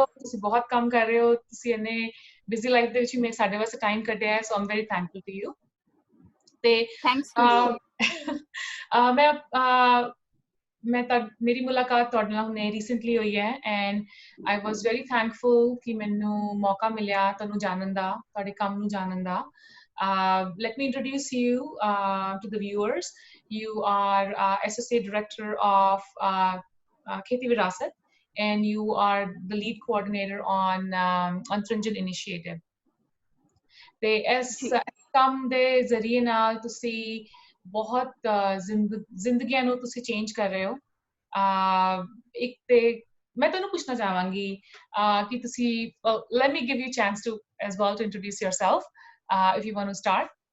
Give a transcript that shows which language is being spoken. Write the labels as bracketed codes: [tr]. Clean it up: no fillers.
[pa] ਹੋ, ਤੁਸੀਂ ਬਹੁਤ ਕੰਮ ਕਰ ਰਹੇ ਹੋ, ਤੁਸੀਂ ਇੰਨੇ ਬਿਜ਼ੀ ਲਾਈਫ ਦੇ ਵਿੱਚ ਵੀ ਸਾਡੇ ਵਾਸਤੇ ਟਾਈਮ ਕੱਢਿਆ ਹੈ, [en] So am very thankful to you. [pa] ਤੇ [en] Thanks to you. [pa] ਅਹ, ਅਹ, ਮੈਂ ਅਹ, ਮੈਂ ਤਾਂ ਮੇਰੀ ਮੁਲਾਕਾਤ ਤੁਹਾਡੇ ਨਾਲ ਹੁਣੇ ਰੀਸੈਂਟਲੀ ਹੋਈ ਹੈ [en] and I was very thankful [pa] ਕਿ ਮੈਨੂੰ ਮੌਕਾ ਮਿਲਿਆ ਤੁਹਾਨੂੰ ਜਾਣਨ ਦਾ, ਤੁਹਾਡੇ ਕੰਮ ਨੂੰ ਜਾਣਨ ਦਾ। [en] Let me introduce you to the viewers. You are Associate Director of Kheti Virasat, and you are the lead coordinator on Trinjan Initiative. [pa] ਤੇ ਇਸ ਜੀ ਕੰਮ ਦੇ ਜ਼ਰੀਏ ਨਾਲ ਤੁਸੀਂ ਬਹੁਤ ਜ਼ਿੰਦਗੀਆਂ ਨੂੰ ਤੁਸੀਂ ਚੇਂਜ ਕਰ ਰਹੇ ਹੋ। ਇੱਕ ਤੇ ਮੈਂ ਤੁਹਾਨੂੰ ਪੁੱਛਣਾ ਚਾਹਾਂਗੀ ਕਿ ਤੁਸੀਂ [en] let me give you a chance to as well to introduce yourself if you want to start.